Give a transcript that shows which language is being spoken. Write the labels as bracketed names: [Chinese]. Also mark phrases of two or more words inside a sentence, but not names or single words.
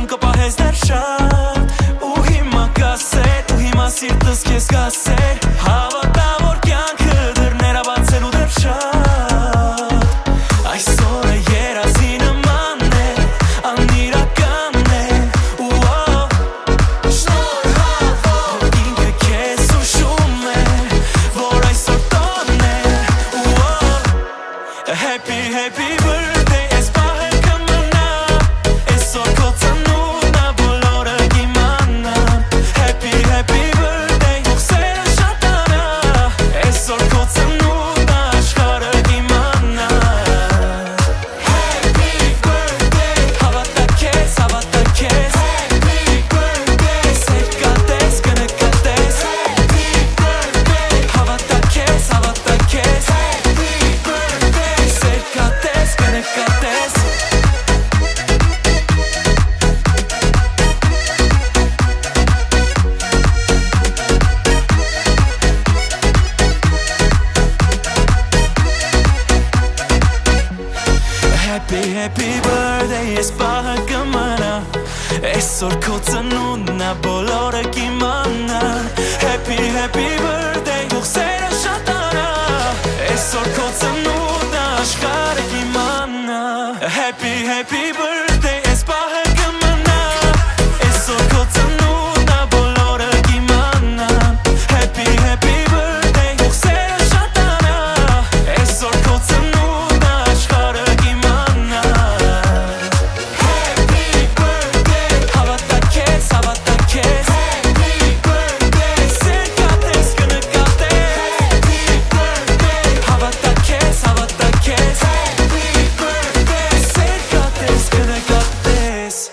[Armenian] կպահես դեռ շատ Ու հիմա կասեր, ու հիմա սիրտս քեզ կասեր Հավատա որ կյանքը դռները բացելու դեռ շատ Այսօրը երազի նման է, անիրական է Շնորհավոր ինքը քեզ ուշում է, որ այսօր տոն է [English] Happy, happy birthday, [Armenian] այս պահը կմնա Այսօր քո ծնունդն ա, բոլորը կիմանան [English] Happy, happy birthday, [Armenian] հուղսերը շատանա Այսօր քո ծնունդն ա, աշխարհը կիմանա [English] Happy birthday, [Armenian] հավատա քեզ [English] Happy birthday, [Armenian] սեր կատես, կնկատես [English] Happy birthday, [Armenian] հավատա քեզ Կատես, կնկատես [English] Happy, happy birthday, [Armenian] ես պահը կմնա Այսօր քո ծնունդն ա, բոլորը կիմանան [English] Happy, happy birthday, [Armenian] հուղսերը շատանա Այսօր քո ծնունդն ա, աշխարհը կիմանա [English] Happy, happy birthday, [Armenian] այս պահը կմնա Այսօր քո ծնունդն ա, բոլորը կիմանան [English] Happy, happy birthday, [Armenian] հուղսերը շատանա Այսօր քո ծնունդն ա, աշխարհը կիմանա [English] Happy birthday, [Armenian] հավատա քեզ [English] Happy birthday, [Armenian] սեր կատես, կնկատես [English] Happy birthday, [Armenian] հավատա քեզ [English] Happy birthday, [Armenian] սեր կատես, կնկատես